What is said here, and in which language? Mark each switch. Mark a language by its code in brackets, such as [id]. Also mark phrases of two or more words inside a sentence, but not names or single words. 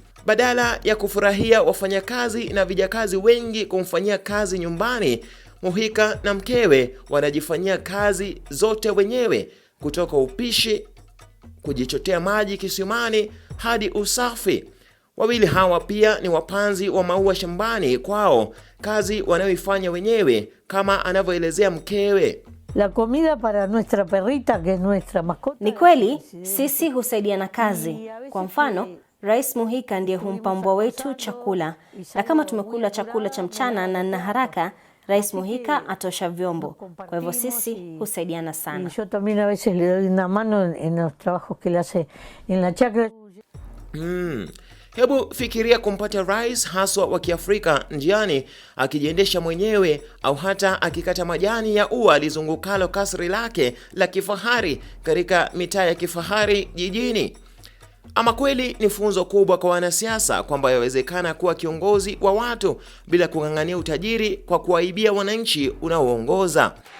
[sw] Badala ya kufurahia wafanyakazi na vijakazi wengi kumfanyia kazi nyumbani, Mujica na mkewe wanajifanyia kazi zote wenyewe, kutoka upishi, kujichotea maji kisimani hadi usafi. Wawili hawa pia ni wapanzi wa maua shambani kwao, kazi wanayoifanya wenyewe kama anavyoelezea mkewe. [es] La comida para nuestra perrita, que es nuestra mascota. [sw] Ni kweli sisi husaidiana kazi. Kwa mfano, Rais Mujica ndiye humpa mbwa wetu chakula, na kama tumekula chakula cha mchana na haraka, Rais Mujica atosha vyombo. Kwa hivyo sisi husaidiana sana. [es] Yo también a veces le doy una mano en los trabajos que le hace en la chacra. [sw] Hebu fikiria kumpata rais haswa wa Kiafrika njiani akijiendesha mwenyewe, au hata akikata majani ya ua alizungukalo kasri lake la kifahari katika mitaa ya kifahari jijini. Ama kweli ni funzo kubwa kwa wanasiasa kwamba yawezekana kuwa kiongozi wa watu bila kung'ang'ania utajiri kwa kuwaibia wananchi unaoongoza.